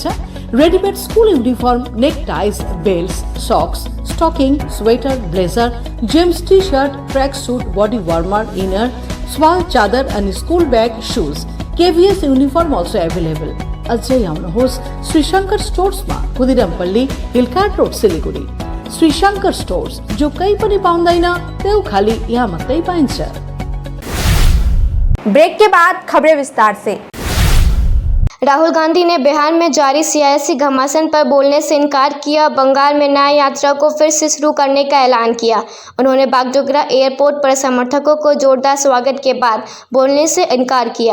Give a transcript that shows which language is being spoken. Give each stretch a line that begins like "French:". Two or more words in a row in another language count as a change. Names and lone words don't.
English: readymade school uniform, neck ties, belts, socks, stocking, sweater, blazer, James T-shirt, track suit, body warmer, inner, shawl
Hindi: चादर और
English: school bag, shoes, KVS uniform also available.
Nepali: अझै आउनुहोस् श्री शंकर स्टोर्स में, खुदिरामपल्ली, हिलकाट रोड, सिलीगुड़ी। श्री शंकर स्टोर्स,
Hindi: जो कहीं
Nepali: पनि पाउँदैन त्यो खाली यहाँ मात्रै पाइन्छ।
Hindi: ब्रेक के बाद खबरें विस्तार से। राहुल गांधी ने बिहार में जारी सियासी घमासान पर बोलने से इनकार किया। बंगाल में न्याय यात्रा को फिर से शुरू करने का ऐलान किया। उन्होंने बागडोगरा एयरपोर्ट पर समर्थकों को जोरदार स्वागत के बाद बोलने से इनकार किया।